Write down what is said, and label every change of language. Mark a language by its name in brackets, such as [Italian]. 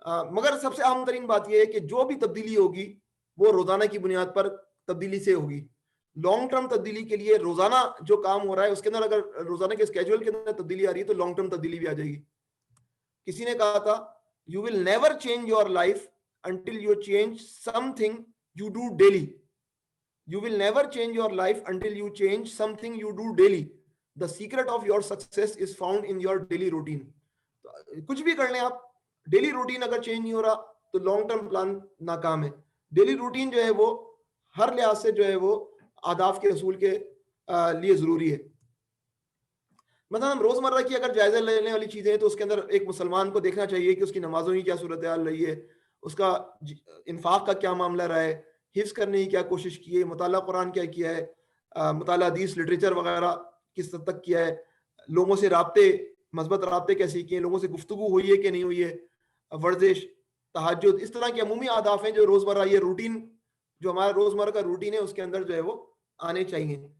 [Urdu] مگر سب سے اہم ترین بات یہ ہے کہ جو بھی تبدیلی ہوگی وہ روزانہ کی بنیاد پر تبدیلی سے ہوگی. لانگ ٹرم تبدیلی کے لیے روزانہ جو کام ہو رہا ہے اس کے اندر اگر روزانہ کے اسکیجول کے اندر تبدیلی آ رہی ہے تو لانگ ٹرم تبدیلی بھی آ جائے گی. کسی نے کہا تھا, [English] You will never change your life until you change something you do daily. You will never change your life until you change something you do daily. The secret of your success is found in your daily routine. [Urdu] کچھ بھی کر لیں آپ, daily routine اگر change نہیں ہو رہا تو long term plan ناکام ہے. ڈیلی روٹین جو ہے وہ ہر لحاظ سے جو ہے وہ اہداف کے حصول کے لیے ضروری ہے. مثلا ہم روزمرہ کی اگر جائزہ لینے والی چیزیں ہیں تو اس کے اندر ایک مسلمان کو دیکھنا چاہیے کہ اس کی نمازوں کی کیا صورتحال رہی ہے, اس کا انفاق کا کیا معاملہ رہا ہے, حفظ کرنے کی کیا کوشش کی ہے, مطالعہ قرآن کیا کیا ہے, مطالعہ حدیث لٹریچر وغیرہ کس حد تک کیا ہے, لوگوں سے رابطے, مثبت رابطے کیسے کیے, لوگوں سے گفتگو ہوئی ہے کہ نہیں ہوئی ہے, ورزش, تہجد, اس طرح کے عمومی اہداف ہیں جو روزمرہ یہ روٹین جو ہمارا روزمرہ کا روٹین ہے اس کے اندر جو ہے وہ آنے چاہیے.